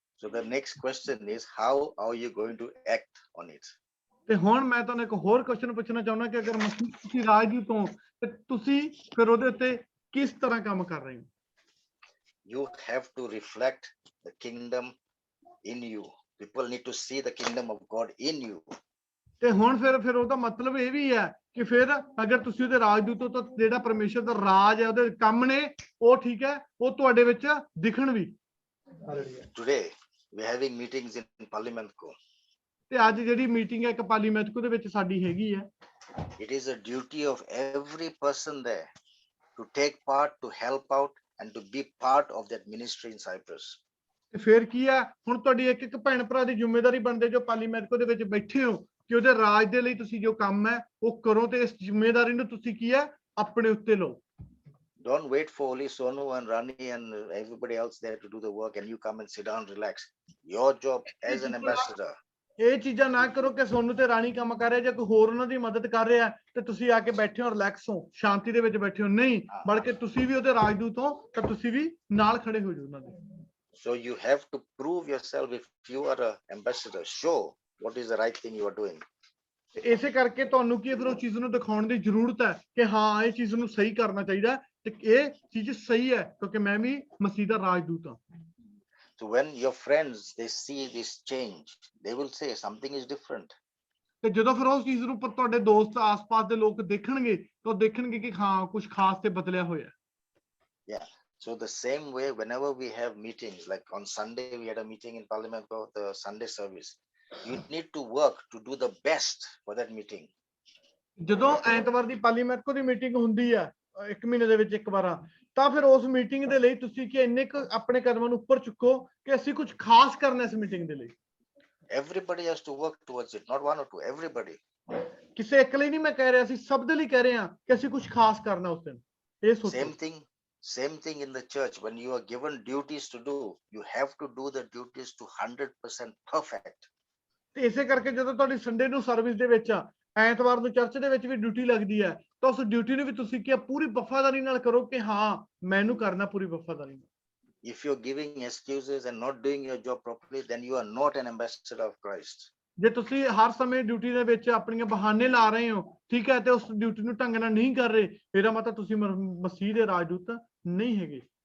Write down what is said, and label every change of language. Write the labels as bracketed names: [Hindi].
[English] So the next question is, how are you going to act on it? [Punjabi] ਤੇ ਹੁਣ ਮੈਂ ਤੁਹਾਨੂੰ ਇੱਕ ਹੋਰ ਕੁਐਸਚਨ ਪੁੱਛਣਾ ਚਾਹੁੰਦਾ ਕਿ ਅਗਰ ਮਸੀਹ ਤੁਸੀਂ ਰਾਜਦੂਤ ਹੋ ਤੇ ਤੁਸੀਂ ਫਿਰ ਉਹਦੇ ਉੱਤੇ ਕਿਸ ਤਰ੍ਹਾਂ ਕੰਮ ਕਰ ਰਹੇ ਹੋ? [English] You have to reflect the kingdom in you. People need to see the kingdom of God in you. [Punjabi] ਤੇ ਹੁਣ ਫਿਰ ਉਹਦਾ ਮਤਲਬ ਇਹ ਵੀ ਹੈ ਕਿ ਫਿਰ ਅਗਰ ਤੁਸੀਂ ਉਹਦੇ ਰਾਜਦੂਤ ਹੋ ਤਾਂ ਜਿਹੜਾ ਪਰਮੇਸ਼ਰ ਦਾ ਰਾਜ ਹੈ, ਉਹਦੇ ਕੰਮ ਨੇ, ਉਹ ਠੀਕ ਹੈ, ਉਹ ਤੁਹਾਡੇ ਵਿੱਚ ਦਿਖਣ ਵੀ। [English] Today we're having meetings in Parliamentco. [Punjabi] ਤੇ ਅੱਜ ਜਿਹੜੀ ਮੀਟਿੰਗ ਹੈ ਇੱਕ ਪਾਰਲੀਮੈਂਟਕੋ ਦੇ ਵਿੱਚ ਸਾਡੀ ਹੈਗੀ ਹੈ। [English] It is a duty of every person there to take part, to help out, and to be part of that ministry in Cyprus. [Punjabi] ਤੇ ਫਿਰ ਕੀ ਹੈ, ਹੁਣ ਤੁਹਾਡੀ ਇੱਕ ਇੱਕ ਭੈਣ ਭਰਾ ਦੀ ਜ਼ਿੰਮੇਵਾਰੀ ਬਣਦੇ ਜੋ ਪਾਰਲੀਮੈਂਟਕੋ ਦੇ ਵਿੱਚ ਬੈਠੇ ਹੋ ਕਿ ਉਹਦੇ ਰਾਜ ਦੇ ਲਈ ਤੁਸੀਂ ਜੋ ਕੰਮ ਹੈ ਉਹ ਕਰੋ ਤੇ ਇਸ ਜ਼ਿੰਮੇਵਾਰੀ ਨੂੰ ਤੁਸੀਂ ਕੀ ਹੈ ਆਪਣੇ ਉੱਤੇ ਲਓ। [English] Don't wait for only Sonu and Rani and everybody else there to do the work and you come and sit down, relax. Your job as an ambassador. [Punjabi] ਇਹ ਚੀਜ਼ਾਂ ਨਾ ਕਰੋ ਕਿ ਸੋਨੂੰ ਤੇ ਰਾਣੀ ਕੰਮ ਕਰ ਰਿਹਾ ਜਾਂ ਕੋਈ ਹੋਰ ਉਹਨਾਂ ਦੀ ਮਦਦ ਕਰ ਰਿਹਾ ਤੇ ਤੁਸੀਂ ਆ ਕੇ ਬੈਠੇ ਹੋ, ਰਿਲੈਕਸ ਹੋ, ਸ਼ਾਂਤੀ ਦੇ ਵਿੱਚ ਬੈਠੇ ਹੋ। ਨਹੀਂ, ਬਲਕਿ ਤੁਸੀਂ ਵੀ ਉਹਦੇ ਰਾਜਦੂਤ ਹੋ ਤਾਂ ਤੁਸੀਂ ਵੀ ਨਾਲ ਖੜੇ ਹੋ ਜਾਓ ਉਹਨਾਂ ਦੇ। [English] So you have to prove yourself. If you are an ambassador, show what is the right thing you are doing. [Punjabi] ਇਸੇ ਕਰਕੇ ਤੁਹਾਨੂੰ ਕੀ ਫਿਰ ਉਹ ਚੀਜ਼ ਨੂੰ ਦਿਖਾਉਣ ਦੀ ਜ਼ਰੂਰਤ ਹੈ ਕਿ ਹਾਂ ਇਹ ਚੀਜ਼ ਨੂੰ ਸਹੀ ਕਰਨਾ ਚਾਹੀਦਾ ਤੇ ਇਹ ਚੀਜ਼ ਸਹੀ ਹੈ ਕਿਉਂਕਿ ਮੈਂ ਵੀ ਮਸੀਹ ਦਾ ਰਾਜਦੂਤ ਹਾਂ। [English] So when your friends they see this change, they will say something is different. [Punjabi] ਤੇ ਜਦੋਂ ਫਿਰ ਉਸ ਚੀਜ਼ ਨੂੰ ਤੁਹਾਡੇ ਦੋਸਤ ਆਸ-ਪਾਸ ਦੇ ਲੋਕ ਦੇਖਣਗੇ ਤਾਂ ਉਹ ਦੇਖਣਗੇ ਕਿ ਹਾਂ ਕੁਝ ਖਾਸ ਤੇ ਬਦਲਿਆ ਹੋਇਆ। [English] Yeah. So the same way, whenever we have meetings, like on Sunday we had a meeting in Parliament for the Sunday service. You need to work to do the best for that meeting. [Punjabi] ਜਦੋਂ ਐਤਵਾਰ ਦੀ ਪਾਰਲੀਮੈਂਟਕੋ ਦੀ meeting ਹੁੰਦੀ ਹੈ ਇੱਕ ਮਹੀਨੇ ਦੇ ਵਿੱਚ ਇੱਕ ਵਾਰ, ਤਾਂ ਫਿਰ ਉਸ ਮੀਟਿੰਗ ਦੇ ਲਈ ਤੁਸੀਂ ਕਿ ਇੰਨੇ ਕੁ ਆਪਣੇ ਕਦਮਾਂ ਨੂੰ ਉੱਪਰ ਚੁੱਕੋ ਕਿ ਅਸੀਂ ਕੁਝ ਖਾਸ ਕਰਨਾ ਇਸ ਮੀਟਿੰਗ ਦੇ ਲਈ। [English] Everybody has to work towards it, not one or two, everybody. [Punjabi] ਕਿਸੇ ਇੱਕ ਲਈ ਨਹੀਂ ਮੈਂ ਕਹਿ ਰਿਹਾ, ਅਸੀਂ ਸਭ ਦੇ ਲਈ ਕਹਿ ਰਹੇ ਹਾਂ ਕਿ ਅਸੀਂ ਕੁਝ ਖਾਸ ਕਰਨਾ ਉਸ ਦਿਨ। ਇਹ ਸੋਚੋ। [English] Same thing in the church. When you are given duties to do, you have to do the duties to 100% perfect. [Punjabi] ਤੇ ਇਸੇ ਕਰਕੇ ਜਦੋਂ ਤੁਹਾਡੀ ਸੰਡੇ ਨੂੰ ਸਰਵਿਸ ਦੇ ਵਿੱਚ ਐਤਵਾਰ ਨੂੰ ਚਰਚ ਦੇ ਵਿੱਚ ਵੀ ਡਿਊਟੀ ਲੱਗਦੀ ਹੈ ਤਾਂ ਉਸ ਡਿਊਟੀ ਨੂੰ ਵੀ ਤੁਸੀਂ ਕੀ ਪੂਰੀ ਵਫਾਦਾਰੀ ਨਾਲ ਕਰੋ ਕਿ ਹਾਂ ਮੈਂ ਇਹਨੂੰ ਕਰਨਾ ਪੂਰੀ ਵਫਾਦਾਰੀ ਨਾਲ। [English] If you're giving excuses and not doing your job properly, then you are not an ambassador of Christ. [Punjabi] ਜੇ ਤੁਸੀਂ ਹਰ ਸਮੇਂ ਡਿਊਟੀ ਦੇ ਵਿੱਚ ਆਪਣੀਆਂ ਬਹਾਨੇ ਲਾ ਰਹੇ ਹੋ, ਠੀਕ ਹੈ, ਤੇ ਉਸ ਡਿਊਟੀ ਨੂੰ ਢੰਗ ਨਾਲ ਨਹੀਂ ਕਰ ਰਹੇ, ਇਹਦਾ ਮਤਲਬ ਤੁਸੀਂ ਮਸੀਹ ਦੇ ਰਾਜਦੂਤ ਨਹੀਂ ਹੈਗੇ।